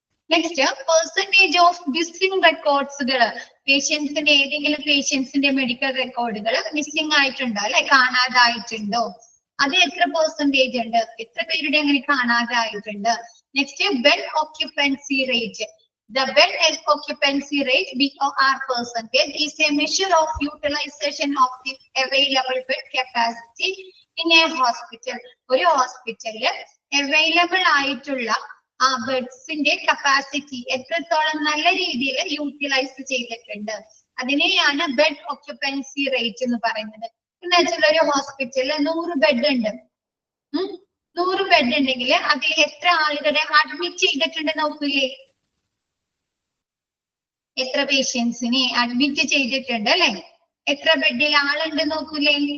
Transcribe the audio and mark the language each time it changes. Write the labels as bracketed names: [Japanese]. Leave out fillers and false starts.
[Malayalam] Next, percentage of missing റെക്കോർഡ്സുകൾ. പേഷ്യൻസിന്റെ ഏതെങ്കിലും പേഷ്യൻസിന്റെ medical റെക്കോർഡുകൾ missing ആയിട്ടുണ്ടോ അല്ലെ, കാണാതായിട്ടുണ്ടോ, അത് എത്ര പെർസെന്റേജ് ഉണ്ട്, എത്ര പേരുടെ അങ്ങനെ കാണാതായിട്ടുണ്ട്. Next, bed occupancy rate. [English] The bed occupancy rate BOR percentage is a measure of utilization of the available bed capacity in a hospital. [Malayalam] ഒരു ഹോസ്പിറ്റലില് അവൈലബിൾ ആയിട്ടുള്ള ആ ബെഡ്സിന്റെ കപ്പാസിറ്റി എത്രത്തോളം നല്ല രീതിയിൽ യൂട്ടിലൈസ് ചെയ്തിട്ടുണ്ട് അതിനെയാണ് ബെഡ് ഓക്യുപ്പൻസി റേറ്റ് എന്ന് പറയുന്നത്. എന്ന് വെച്ചാൽ ഒരു ഹോസ്പിറ്റലിൽ 100 ബെഡ് ഉണ്ട്, 100 ബെഡ് ഉണ്ടെങ്കിൽ അതിൽ എത്ര ആളുകളെ അഡ്മിറ്റ് ചെയ്തിട്ടുണ്ട് നോക്കില്ലേ, എത്ര പേഷ്യൻസിനെ അഡ്മിറ്റ് ചെയ്തിട്ടുണ്ട് അല്ലെ, എത്ര ബെഡിൽ ആളുണ്ട് നോക്കൂലേ.